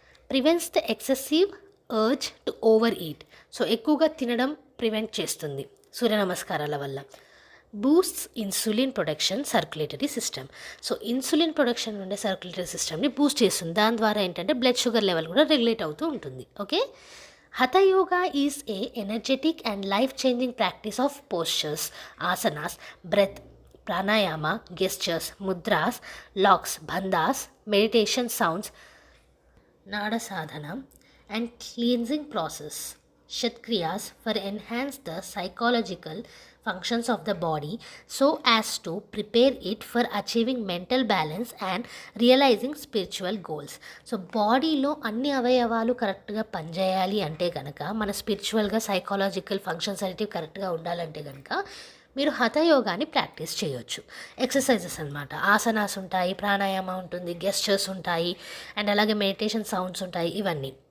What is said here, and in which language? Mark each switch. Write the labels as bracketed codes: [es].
[en] Prevents the excessive urge to overeat. [te] So ఎక్కువగా తినడం prevent చేస్తుంది సూర్య నమస్కారాల వల్ల. [en] Boosts insulin production circulatory system. [te] So insulin production ఉండే circulatory సిస్టమ్ని బూస్ట్ చేస్తుంది. దాని ద్వారా ఏంటంటే బ్లడ్ షుగర్ లెవెల్ కూడా రెగ్యులేట్ అవుతూ ఉంటుంది. [en] Okay, Hatha Yoga is a energetic and life-changing practice of postures, asanas, breath, pranayama, gestures, mudras, locks, bandhas, meditation sounds, nada sadhana, and cleansing process, shatkriyas for enhance the psychological functions of the body so as to prepare it for achieving mental balance and realizing spiritual goals. [te] So బాడీలో అన్ని అవయవాలు కరెక్ట్గా పనిచేయాలి అంటే కనుక, మన స్పిరిచువల్గా psychological functions అనేటివి కరెక్ట్గా ఉండాలంటే కనుక మీరు హఠయోగాని ప్రాక్టీస్ చేయొచ్చు. ఎక్సర్సైజెస్ అనమాట. ఆసనాస్ ఉంటాయి, ప్రాణాయామ ఉంటుంది, గెస్చర్స్ ఉంటాయి, అండ్ అలాగే మెడిటేషన్ సౌండ్స్ ఉంటాయి, ఇవన్నీ.